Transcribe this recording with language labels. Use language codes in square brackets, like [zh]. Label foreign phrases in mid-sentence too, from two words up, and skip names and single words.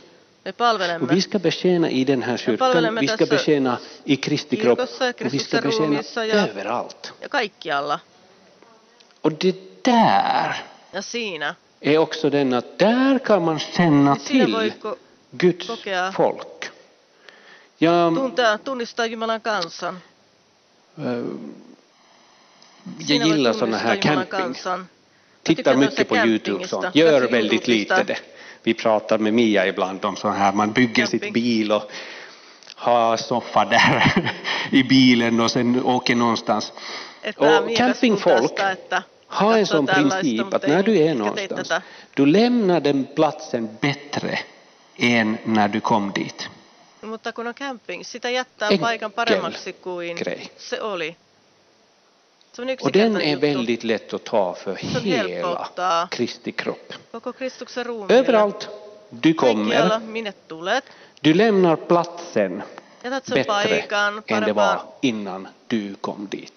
[sv] Och vi ska betjäna i den här kyrkan. Vi ska betjäna i Kristi kropp. Och vi ska betjäna överallt. Och det där är också den att där kan man känna till Guds folk. [fi] Tunnistaa Jumalan kansan. [sv] Jag gillar sådana här camping. Tittar mycket på YouTube och sånt. Gör väldigt lite det. Vi pratar med Mia ibland om så här. Man bygger sitt bil och har soffa där i bilen och sen åker någonstans. Och campingfolk har en sån princip att när du är någonstans, du lämnar den platsen bättre än när du kom dit. [fi] Mutta kun on camping, sitä jättää paikan paremmaksi kuin se oli. [sv] Och den är väldigt lätt att ta för hela Kristi kropp. Överallt du kommer, du lämnar platsen bättre än det var innan du kom dit.